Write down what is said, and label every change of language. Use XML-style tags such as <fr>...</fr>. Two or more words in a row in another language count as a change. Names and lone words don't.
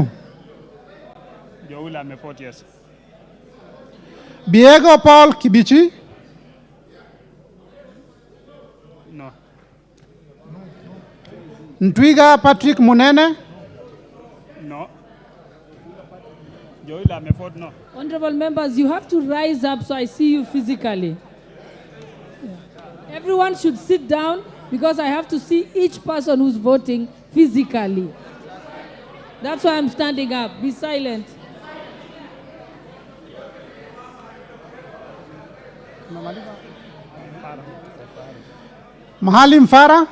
<en>Joula Meford yes. Biego Paul Kibichi. No. Ntwiga Patrick Munene. No. Joila Meford no. Honorable members, you have to rise up so I see you physically. Everyone should sit down because I have to see each person who's voting physically. That's why I'm standing up. Be silent. Mahalim Farah.</en>